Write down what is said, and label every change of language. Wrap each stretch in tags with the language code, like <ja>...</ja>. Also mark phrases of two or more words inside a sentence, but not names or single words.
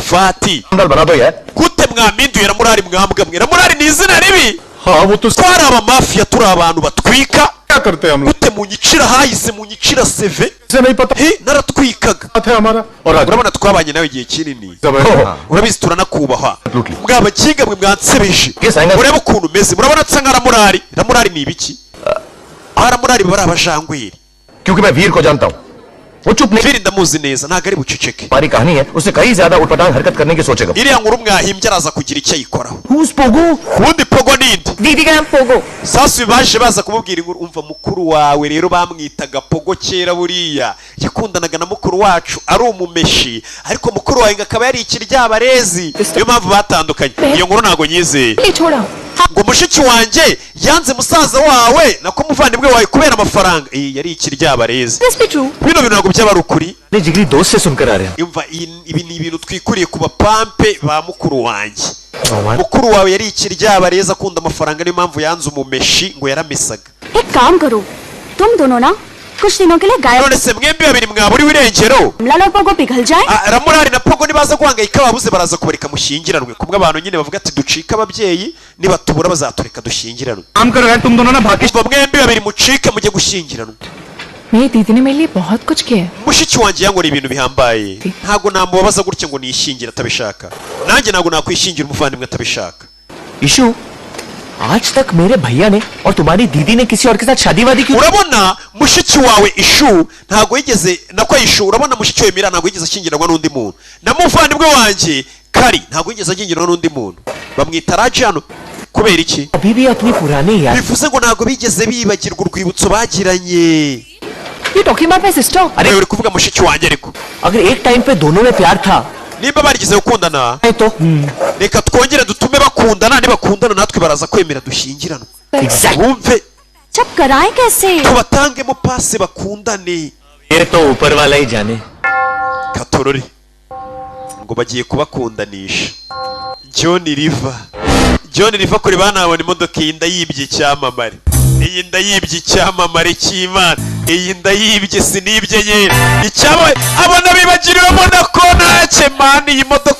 <rw>Rafati gute mwaminduye Ramurari mwambwa mwe Ramurari ni izina ribi twari abamafiya turi abantu batwika gute munyicira hahise munyicira seve naratwikaga urabona twabanye nawe igihe kinini urabizi turanakubahwa mwabaginga mwe mwansebeje urebe ukuntu umeze murabona nsa nka Ramurari Ramurari ni ibiki Ramurari bari abajangwiri</rw> <hi>क्योंकि मैं वीर को जानता हूँ वो चुप नहीं</hi> <rw>वीर ndamuzi neza ntago ari buceceke</rw> <hi>हमारी कहानी है उसे कहीं ज्यादा उठपटांग हरकत करने की सोचेगा</hi> <rw>iriya nkuru mwahimbye araza kugira icyo ayikoraho</rw> <en>who's Pogo</en> <rw>ubundi Pogo ninde</rw> <hi>दीदी का नाम पोगो</hi> <rw>sasa baje baza kumubwira inkuru umva mukuru wawe rero bamwitaga Pogo kera buriya yakundanaga na mukuru wacu ari umumeshi ariko mukuru wawe akaba yari ikiryabarezi niyo mpamvu batandukanye iyo nkuru ntago nyizeye ngo mushiki wanjye yanze musaza wawe nako muvandimwe wawe kubera amafaranga yari ikiryabarezi bino bintu ntabwo byaba ari ukuri</rw> <hi>ने जिगरी दोस्त से सुनकर आ रहे हैं</hi> <rw>imva ibi ni ibintu twikuriye ku bapampe ba mukuru wanjye mukuru wawe yari ikiryabarezi akunda amafaranga niyo mpamvu yanze umumeshi ngo yaramesaga</rw> <hi>एक काम करो तुम दोनों ना कुछ दिनों के लिए गायब</hi> <rw>none se mwembi babiri mwaburiwe irengero</rw> <hi>Ramurari और पोगो पिघल जाए</hi> <rw>Ramurari na Pogo nibaza guhangayika babuze baraza kubareka mushyingiranwe kumwe abantu nyine bavuga ati ducika ababyeyi nibatubura bazatureka dushyingiranwe</rw> <hi>काम करो यार तुम दोनों ना भाग्य</hi> <rw>mwembi babiri mucike mujye gushyingiranwa</rw> <hi>मेरी दीदी ने मेरे लिए बहुत कुछ किया है</hi> <rw>mushiki wanjye yankoreye ibintu bihambaye ntabwo namubabaza gutya ngo niyishyingire atabishaka nanjye ntabwo nakwishingira umuvandimwe atabishaka</rw> <hi>इशू आज तक मेरे भैया ने और तुम्हारी दीदी ने किसी और के साथ शादी वादी की</hi> <rw>urabona mushiki wawe Ishu ntabwo yigeze nako Ishu urabona mushiki we Mira ntabwo yigeze ashyingiranwa n'undi muntu na muvandimwe wanjye Kari ntabwo yigeze ashyingiranwa n'undi muntu bamwita Rajano kubera iki</rw> <hi>अभी भी अपनी पुरानी याद</hi> <rw>bivuze ngo ntabwo bigeze bibagirwa urwibutso bagiranye</rw> <en>You talking about my sister?</en> <rw>अरे uri kuvuga mushiki wanjye ariko</rw> <hi>अगर एक टाइम पे दोनों में प्यार था</hi> <rw>niba barigeze gukundana reka twongere dutume bakundana nibakundana natwe baraza kwemera dushyingiranwa wumve</rw> <hi>जब कराएं कैसे</hi> <rw>tubatangemo pase bakundane</rw> <hi>ये तो ऊपर वाला ही जाने</hi> <rw>katorori ngo bagiye kubakundanisha John Riva kuri banabona imodoka iyi ndayibye icyamamare iyi ndayibye icyamamare cy'Imana iyi ndayibye sinibye nyine icyabaye abona bibagiriwemo na konace mani iyi modoka</rw>